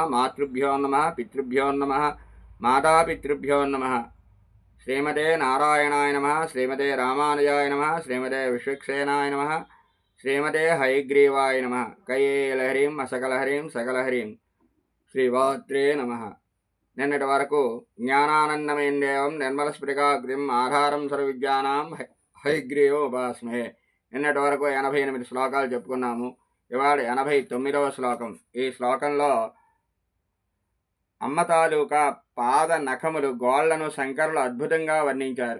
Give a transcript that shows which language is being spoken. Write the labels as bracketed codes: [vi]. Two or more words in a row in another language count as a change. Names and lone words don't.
[sa] मातृभ्यो नमः। पितृभ्यो नमः। मातापितृभ्यो नमः। श्रीमते नारायणाय नमः। श्रीमते रामानुजाय नमः। श्रीमते विश्वक्सेनाय नमः। श्रीमते हयग्रीवाय नमः। कयेलहरीं असकलहरीं सकलहरीं श्रीवात्रे नमः। [te] నిన్నటి వరకు [sa] జ్ఞానానందమయం దేవం నిర్మలస్ఫటికాకృతిం ఆధారం సర్వవిద్యానాం హయగ్రీవం ఉపాస్మహే. [te] నిన్నటి వరకు 88 శ్లోకాలు చెప్పుకున్నాము. ఇవాళ 89వ శ్లోకం. ఈ శ్లోకంలో అమ్మ తాలూకా పాద నఖములు గోళ్లను శంకరులు అద్భుతంగా వర్ణించారు.